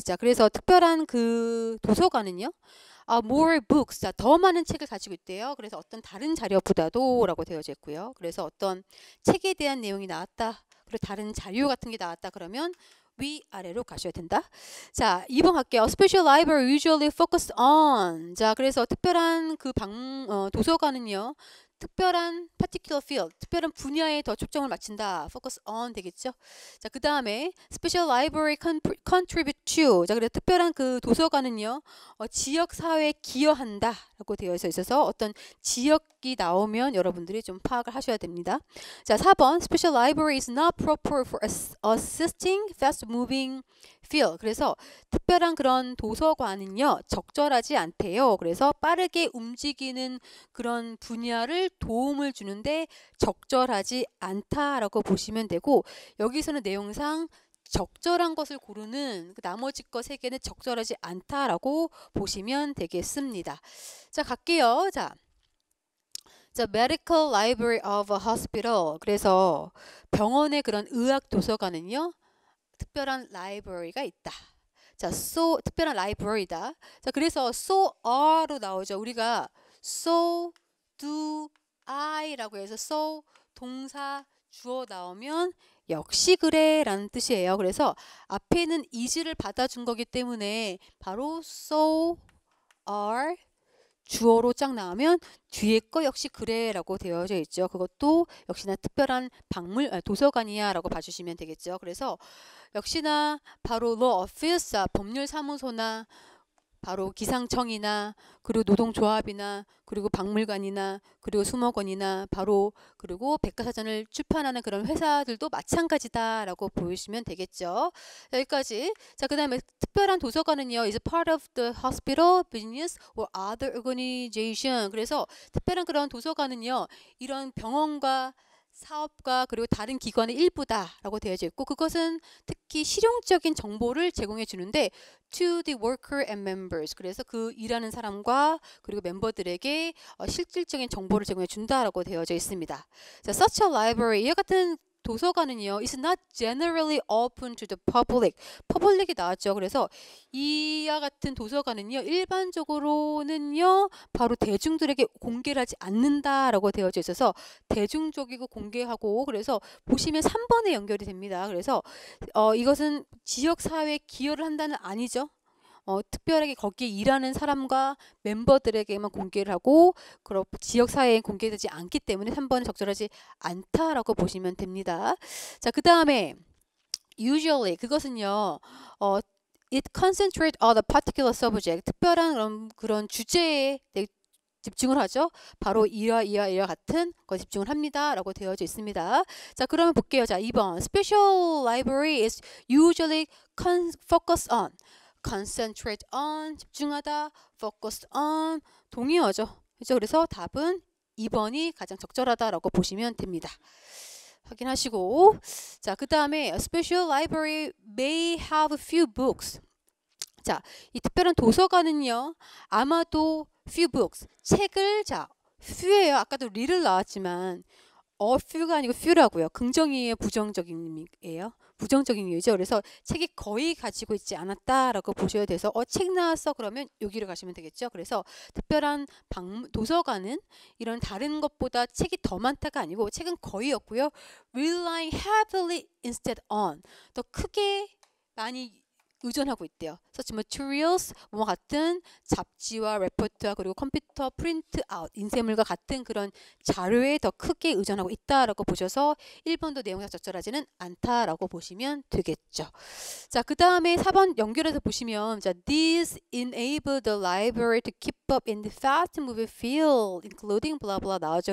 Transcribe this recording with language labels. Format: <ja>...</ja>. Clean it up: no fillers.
<ko>자, 그래서 특별한 그 도서관은요.</ko> <en>more books.</en> <ko>자, 더 많은 책을 가지고 있대요. 그래서 어떤 다른 자료보다도 라고 되어져 있고요. 그래서 어떤 책에 대한 내용이 나왔다. 그리고 다른 자료 같은 게 나왔다. 그러면 위아래로 가셔야 된다. 자, 2번 갈게요.</ko> <en>Special library usually focus on.</en> <ko>자, 그래서 특별한 그 도서관은요. 특별한</ko> <en>particular field,</en> <ko>특별한 분야에 더 초점을 맞춘다.</ko> <en>focus on</en> <ko>되겠죠. 자, 그 다음에</ko> <en>special library contribute to.</en> <ko>자, 그래서 특별한 그 도서관은요. 지역 사회에 기여한다 라고 되어 있어서 어떤 지역이 나오면 여러분들이 좀 파악을 하셔야 됩니다. 자, 4번</ko> <en>special library is not proper for assisting fast moving field.</en> <ko>그래서 특별한 그런 도서관은요. 적절하지 않대요. 그래서 빠르게 움직이는 그런 분야를 도움을 주는데 적절하지 않다라고 보시면 되고 여기서는 내용상 적절한 것을 고르는 나머지 것 세 개는 적절하지 않다라고 보시면 되겠습니다. 자, 갈게요.</ko> <en>자, medical library of a hospital.</en> <ko>그래서 병원의 그런 의학 도서관은요. 특별한 library가 있다. 자, so 특별한 library다. 자, 그래서 so are로 나오죠. 우리가</ko> <en>so do I</en> <ko>라고 해서 so 동사 주어 나오면 역시 그래 라는 뜻이에요. 그래서 앞에는 is를 받아준 거기 때문에 바로 so are 주어로 쫙 나오면 뒤에 거 역시 그래 라고 되어져 있죠. 그것도 역시나 특별한 도서관이야 라고 봐주시면 되겠죠. 그래서 역시나 바로 law office, 법률사무소나 바로 기상청이나 그리고 노동조합이나 그리고 박물관이나 그리고 수목원이나 바로 그리고 백과사전을 출판하는 그런 회사들도 마찬가지다라고 보시면 되겠죠. 여기까지. 자, 그 다음에 특별한 도서관은요.</ko> <en>is part of the hospital, business or other organization.</en> <ko>그래서 특별한 그런 도서관은요. 이런 병원과 사업과 그리고 다른 기관의 일부다라고 되어져 있고 그것은 특히 실용적인 정보를 제공해 주는데</ko> <en>to the worker and members.</en> <ko>그래서 그 일하는 사람과 그리고 멤버들에게 실질적인 정보를 제공해 준다라고 되어져 있습니다. 자,</ko> <en>such a library.</en> <ko>이와 같은 도서관은요.</ko> <en>is not generally open to the public.</en> <ko>퍼블릭이 나왔죠. 그래서 이와 같은 도서관은요. 일반적으로는요. 바로 대중들에게 공개를 하지 않는다라고 되어져 있어서 대중적이고 공개하고 그래서 보시면 3번에 연결이 됩니다. 그래서 이것은 지역사회에 기여를 한다는 아니죠. 특별하게 거기에 일하는 사람과 멤버들에게만 공개를 하고 그런 지역사회에 공개되지 않기 때문에 3번은 적절하지 않다라고 보시면 됩니다. 자, 그 다음에 usually 그것은요.</ko> <en>it concentrate on a particular subject.</en> <ko>특별한 그런 주제에 집중을 하죠. 바로 이와 같은 거 집중을 합니다. 라고 되어져 있습니다. 자, 그러면 볼게요. 자, 2번.</ko> <en>Special library is usually focus on.</en> <ko>concentrate on 집중하다, focused on 동의어죠. 그렇죠? 그래서 답은 2번이 가장 적절하다라고 보시면 됩니다. 확인하시고, 자, 그 다음에</ko> <en>a special library may have a few books.</en> <ko>자, 이 특별한 도서관은요, 아마도 few books, 책을, 자, few예요. 아까도 little 나왔지만 few가 아니고 few라고요. 긍정이에요, 부정적인 의미예요? 부정적인 의미죠. 그래서 책이 거의 가지고 있지 않았다라고 보셔야 돼서 책 나왔어 그러면 여기로 가시면 되겠죠. 그래서 특별한 도서관은 이런 다른 것보다 책이 더 많다가 아니고 책은 거의 없고요.</ko> <en>relying heavily instead on,</en> <ko>더 크게 많이 의존하고 있대요. such materials, 뭐와 같은 잡지와 레포트와 그리고 컴퓨터 프린트 아웃, 인쇄물과 같은 그런 자료에 더 크게 의존하고 있다라고 보셔서 1번도 내용상 적절하지는 않다라고 보시면 되겠죠. 자, 그 다음에 4번 연결해서 보시면, 자,</ko> <en>these enable the library to keep up in the fast-moving field, including blah blah</en> <ko>나오죠.</ko>